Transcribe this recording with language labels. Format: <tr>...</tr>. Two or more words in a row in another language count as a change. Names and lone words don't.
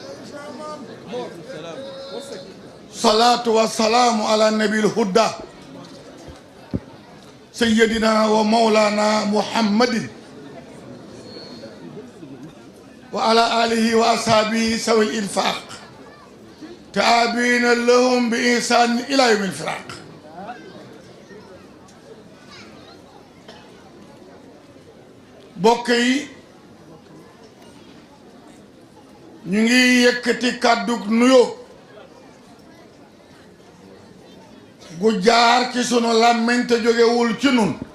<ar>صلاة والسلام على النبي الهدى سيدنا ومولانا محمد وعلى آله وأصحابه سوي الإنفاق تابعين لهم بإحسان إلى يوم الفراق.</ar> <wo>bokk yi ñu ngi yëkkati kàddu nuyoo gu jaar ci sunu làmmiñ te jógewul ci nun</wo>